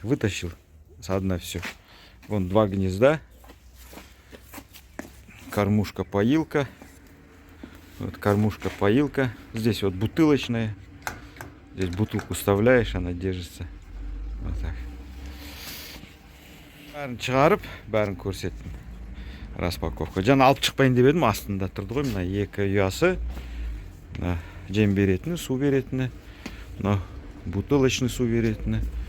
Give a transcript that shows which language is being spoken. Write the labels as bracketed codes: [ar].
[ru] Вытащил заодно все. Вон 2 гнезда. Кормушка-поилка. Вот кормушка-поилка. Здесь вот бутылочная. Здесь бутылку вставляешь, она держится. Вот так. [kk] Бәрін шығарып, бәрін көрсеттім. Распаковка. Жаңа алып шықпайын деп едім, астында тұрды ғой. Мына 2 ұясы. Жем беретіні, су беретіні. Мына бутылочный су беретіні.